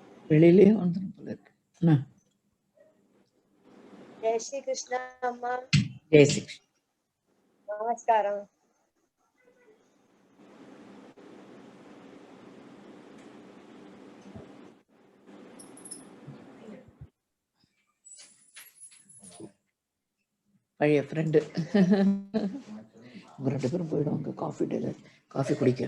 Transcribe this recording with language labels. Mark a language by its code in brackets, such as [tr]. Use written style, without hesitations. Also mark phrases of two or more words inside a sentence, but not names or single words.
[ta] வெளியிலே வந்துடும் போல இருக்கு. [hi] जय श्री कृष्ण अम्मा. जय श्री कृष्ण. नमस्कारम. [ta] பழைய ஃப்ரெண்டு 2 பேரும் போயிடுவாங்க காஃபி டேல காஃபி குடிக்க.